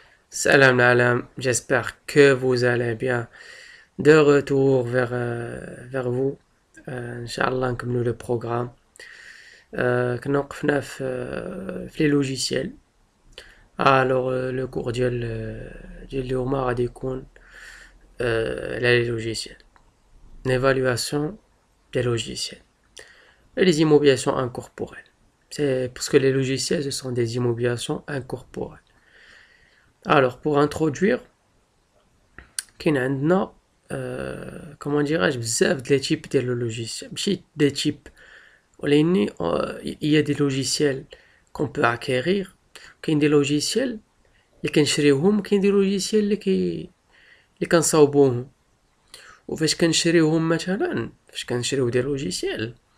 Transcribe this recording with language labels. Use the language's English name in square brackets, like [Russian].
[Arabic] Salam alam, [French] j'espère que vous allez bien. De retour vers vous. [Arabic] Inch'Allah, نكملوا [French] le programme. [Arabic] كنا وقفنا في [French] les logiciels. Alors, le cours [Arabic] ديال اليوم غادي يكون على les logiciels. [French] L'évaluation des logiciels. Et les immobilisations incorporelles. C'est parce que les logiciels, ce sont des immobilisations incorporelles. Alors, pour introduire, [Arabic] كاين عندنا [French] comment dirais-je [Arabic] بزاف [French] de les types ديال le logiciel [Arabic] ماشي [French] des types [Arabic] ولكن [French] il y a des logiciels qu'on peut acquérir كاين des logiciels [Arabic] اللي كنشريوهم كاين [French] des logiciels [Arabic] اللي كنصاوبوهم وفاش كنشريوهم مثلا فاش كنشريو [French] دي logiciels